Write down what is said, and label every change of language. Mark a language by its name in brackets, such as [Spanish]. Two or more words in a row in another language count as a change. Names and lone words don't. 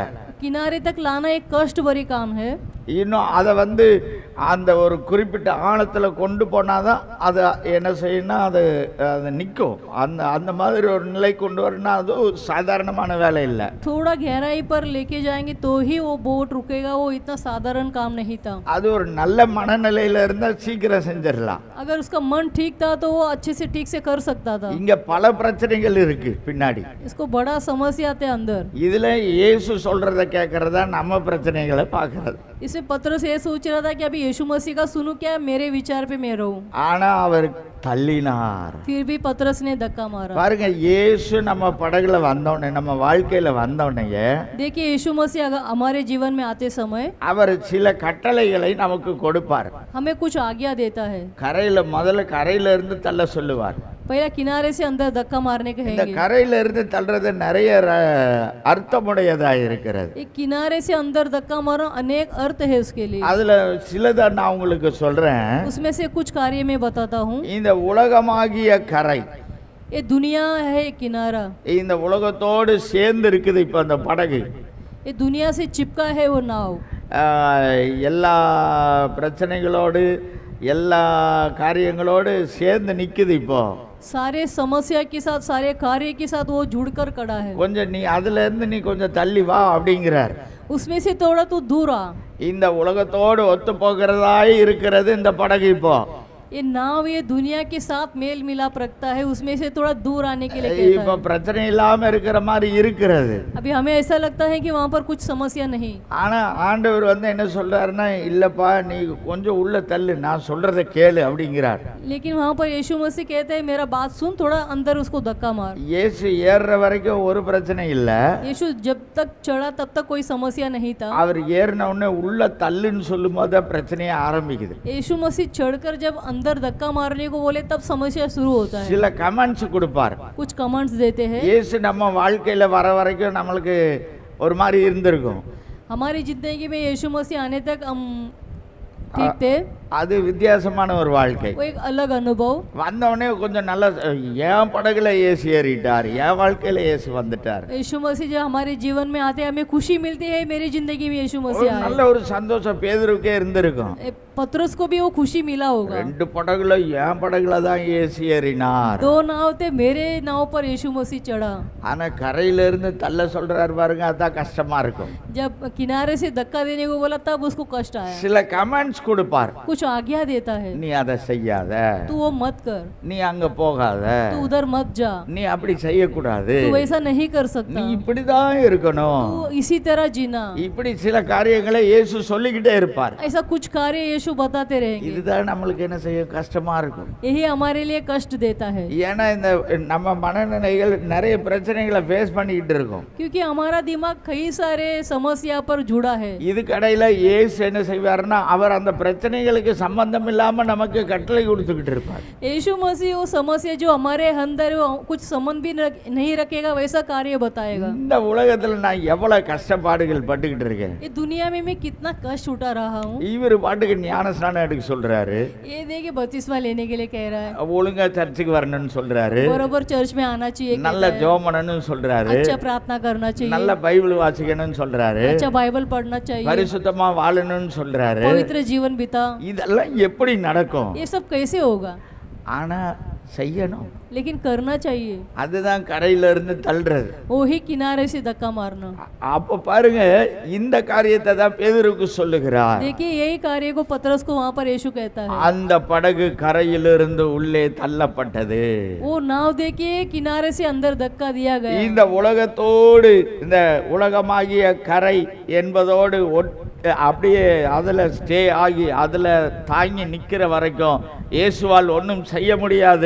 [Hindi] किनारे तक लाना एक कष्ट भरी काम है. [Tamil] இன்னும் அதை வந்து அந்த ஒரு குறிப்பிட்ட ஆழத்தில் கொண்டு போனாதான் அதை என்ன செய்யணும், அது நிற்கும். அந்த மாதிரி ஒரு நிலை கொண்டு வரணும், அது சாதாரணமான வேலை இல்லை. [Hindi] थोड़ा गहराई पर लेके जाएंगे तो ही वो बोट रुकेगा, वो इतना साधारण काम नहीं था. [Tamil] அது ஒரு நல்ல மனநிலையில இருந்தால் சீக்கிரம் செஞ்சிடலாம். [Hindi] अगर उसका मन ठीक था तो वो अच्छे से ठीक से कर सकता था. [Tamil] இங்க பல பிரச்சனைகள் இருக்கு பின்னாடி. [Hindi] इसको बड़ा समस्या थे अंदर. [Tamil] இதுல இயேசு சொல்றத கேட்கறதா நம்ம பிரச்சனைகளை பார்க்கறது. [Hindi] इसमें पतरस ये सोच रहा था कि अभी यीशु मसीह का सुनूं क्या, मेरे विचार पे मैं रहूं. [Tamil] ஆனா அவர் தள்ளினார். [Hindi] फिर भी पतरस ने धक्का मारा. [Tamil] பாருங்க, இயேசு நம்ம படகுல வந்தோடனே, நம்ம வாழ்க்கையில வந்தோடனே, [Hindi] देखिए यीशु मसीह अगर हमारे जीवन में आते समय [Tamil] அவர் சில கட்டளைகளை நமக்கு கொடுப்பார். [Hindi] हमें कुछ आज्ञा देता है. [Tamil] முதல்ல கரையில இருந்து தள்ள சொல்லுவார். [Hindi] पहला किनारे से अंदर धक्का मारने [Tamil] இந்த [Hindi] कहेंगे. [Tamil] கரையில இருந்து தள்ளுறது நிறைய அர்த்தமுடையதா இருக்கிறது. [Hindi] एक किनारे से अंदर धक्का मारो अनेक अर्थ है उसके लिए. [Tamil] அதுல சிலதை நான் உங்களுக்கு சொல்றேன். [Hindi] उसमें से कुछ कार्य में बताता हूँ. [Tamil] இந்த உலகமாகிய கரை, [Hindi] ये दुनिया है किनारा. [Tamil] இந்த உலகத்தோடு சேர்ந்து இருக்குது இப்ப அந்த படகு. [Hindi] ये दुनिया से चिपका है वो नाव. [Tamil] எல்லா பிரச்சனைகளோடு எல்லா காரியங்களோடு சேர்ந்து நிக்குது. இப்போ [Hindi] सारे समस्या के साथ सारे कार्य के साथ वो जुड़कर खड़ा है. [Tamil] கொஞ்சம் நீ அதுல இருந்து நீ கொஞ்சம் தள்ளி வா அப்படிங்கிறார். [Hindi] उसमें से थोड़ा तो दूर आ. [Tamil] இந்த உலகத்தோடு ஒத்து போகிறதாய் இருக்கிறது இந்த படகு. இப்போ [Hindi] ये नाव ये दुनिया के साथ मेल मिलाप रखता है, उसमें से थोड़ा दूर आने के लिए कहता [Tamil] இப்போ [Hindi] है. [Tamil] பிரச்சனை இல்லாம இருக்கிற மாதிரி இருக்கிறது. [Hindi] अभी हमें ऐसा लगता है कि वहाँ पर कुछ समस्या नहीं. [Tamil] ஆனா ஆண்டவர் வந்து என்ன சொல்றாருன்னா, இல்லப்பா நீ கொஞ்சம் உள்ள தள்ளு, நான் சொல்றதை கேளு அப்படிங்கிறார். [Hindi] लेकिन वहाँ पर यीशु मसीह कहते हैं मेरा बात सुन, थोड़ा अंदर उसको धक्का मार. [Tamil] இயேசு ஏறுற வரைக்கும் ஒரு பிரச்சனை இல்ல. [Hindi] यीशु जब तक चढ़ा तब तक कोई समस्या नहीं था. [Tamil] அவர் ஏறின உடனே உள்ள தள்ளுன்னு சொல்லும் போது பிரச்சனையே ஆரம்பிக்குது. [Hindi] यीशु मसीह चढ़कर जब अंदर धक्का मारने को बोले तब समस्या शुरू होता है. [Tamil] சில கமெண்ட்ஸ் கொடுப்பார். [Hindi] कुछ कमेंट्स देते हैं. [Tamil] இயேசு நம்ம வாழ்க்கையில வர வரைக்கும் நம்மளுக்கு ஒரு மாதிரி இருந்திருக்கும். [Hindi] हमारी जिंदगी में यीशु मसीह आने तक हम ठीक थे. [Tamil] அது வித்தியாசமான ஒரு வாழ்க்கை. [Hindi] वो एक अलग अनुभव। [Tamil] வந்தவொடனே கொஞ்சம் நல்ல என் படகுல இயேசு ஏறிட்டார், என் வாழ்க்கையில இயேசு வந்துட்டார். [Hindi] यीशु मसीह जब हमारे जीवन में आते हैं हमें खुशी मिलती है, मेरी जिंदगी में यीशु [Tamil] ஒரு [Hindi] मसीह आए। [Tamil] நல்ல ஒரு சந்தோஷம் பேதுருக்கே இருந்திருக்கும். [Hindi] पतरस को भी वो खुशी मिला होगा। [Tamil] ரெண்டு படகுல என் படகுல தான் இயேசு ஏறினார். [Hindi] दो नाव थे, मेरे नाव पर यीशु मसीह चढ़ा। [Tamil] ஆனா கரையில இருந்து தள்ள சொல்றாரு பாருங்க, அதான் கஷ்டமா இருக்கும். [Hindi] जब किनारे से धक्का देने को बोला तब उसको कष्ट आया। [Tamil] சில கமெண்ட்ஸ் கொடுப்பார், [Hindi] कुछ आज्ञा देता है, [Tamil] நீ அதை செய்யாத, [Hindi] तू वो मत कर, [Tamil] நீ அங்க போகாத, [Hindi] तू उधर मत जा, [Tamil] நீ அப்படி செய்யக்கூடாது, [Hindi] तू ऐसा नहीं कर [Tamil] நீ [Hindi] सकता, [Tamil] இப்படிதான் இருக்கணும், [Hindi] तू इसी तरह जीना। [Tamil] இப்படி சில காரியங்களை இயேசு சொல்லிக்கிட்டே இருப்பார். [Hindi] ऐसा कुछ कार्य यीशु बताते रहेंगे। [Tamil] இதுதான் நம்மளுக்கு என்ன செய்ய கஷ்டமா இருக்கும். [Hindi] यही हमारे लिए कष्ट देता है, [Tamil] ஏன்னா இந்த நம்ம மனநிலைகள் நிறைய பிரச்சனைகளை ஃபேஸ் பண்ணிக்கிட்டு இருக்கோம். [Hindi] क्योंकि हमारा दिमाग कई सारे समस्या पर जुड़ा है। [Tamil] இது கடையில இயேசு என்ன செய்வார்னா, அவர் அந்த பிரச்சனைகளுக்கு சம்பந்தம் இல்லாம நமக்கு கட்டளை கொடுத்துக்கிட்டு இருப்பார். [Hindi] यीशु मसीह वो समस्या जो हमारे अंदर वो कुछ संबंध भी नहीं रखेगा वैसा कार्य बताएगा। [Tamil] இந்த உலகத்துல நான் எவ்வளவு கஷ்டப்பாடுகள் பட்டுக்கிட்டு இருக்கேன். [Hindi] ये दुनिया में मैं कितना कष्ट उठा रहा हूँ। [Tamil] இவர் பாட்டுக்கு ஞானஸ்நானம் எடுக்க சொல்றாரு, [Hindi] ये देखिए बपतिस्मा लेने के लिए कह रहा है, [Tamil] ஒழுங்கா சர்ச்சுக்கு வரணும்னு சொல்றாரு, [Hindi] बरोबर चर्च में आना चाहिए, [Tamil] நல்ல ஜெபம் பண்ணணும்னு சொல்றாரு, [Hindi] अच्छा प्रार्थना करना चाहिए, [Tamil] நல்ல பைபிள் வாசிக்கணும்னு சொல்றாரு, [Hindi] अच्छा बाइबल पढ़ना चाहिए, [Tamil] பரிசுத்தமா வாழணும்னு சொல்றாரு. [Hindi] पवित्र जीवन बिता। [Tamil] இதெல்லாம் எப்படி நடக்கும்? [Hindi] ये सब कैसे होगा? [Tamil] ஆனா செய்யணும். [Hindi] लेकिन करना चाहिए। [Tamil] அதுதான் கரையில இருந்து தள்ளுறது. [Hindi] वो ही किनारे से धक्का मारना। [Tamil] அப்ப பாருங்க, இந்த காரியத்தை தான் பேதுருக்கு சொல்லுகிறார். [Hindi] देखिए यही कार्य को पतरस को वहाँ पर यीशु कहता है। [Tamil] அந்த படகு கரையிலிருந்து உள்ளே தள்ளப்பட்டது. [Hindi] वो नाव देखिए किनारे से अंदर धक्का दिया गया। [Tamil] இந்த உலகத்தோடு, இந்த உலகமாகிய கரை என்பதோடு அப்படியே அதுல ஸ்டே ஆகி அதுல தாங்கி நிக்கிற வரைக்கும் இயேசுவால் ஒன்றும் செய்ய முடியாது.